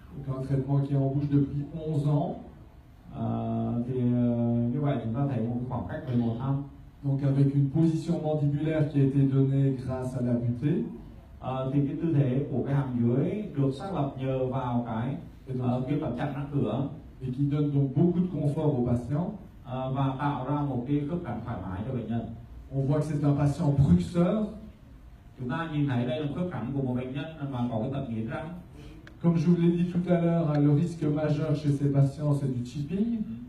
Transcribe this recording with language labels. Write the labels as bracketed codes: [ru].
[fr] Donc un traitement qui est en bouche depuis 11 ans. [vi] Thì như vậy chúng ta thấy một khoảng cách 11 năm. [fr] Donc avec une position mandibulaire qui a été donnée grâce à la butée. [vi] Thì cái tư thế của cái hàm dưới được xác lập nhờ vào cái tấm chặn răng cửa. [fr] Et qui donne donc beaucoup de confort au patient. [vi] Và tạo ra một cái khớp cắn thoải mái cho bệnh nhân. [fr] On voit que c'est un patient bruxeur. [vi] Chúng ta nhìn thấy đây là khớp cắn của một bệnh nhân mà có cái tật nghiến răng. [fr] Comme je vous l'ai dit tout à l'heure, le risque majeur chez ces patients c'est du chipping.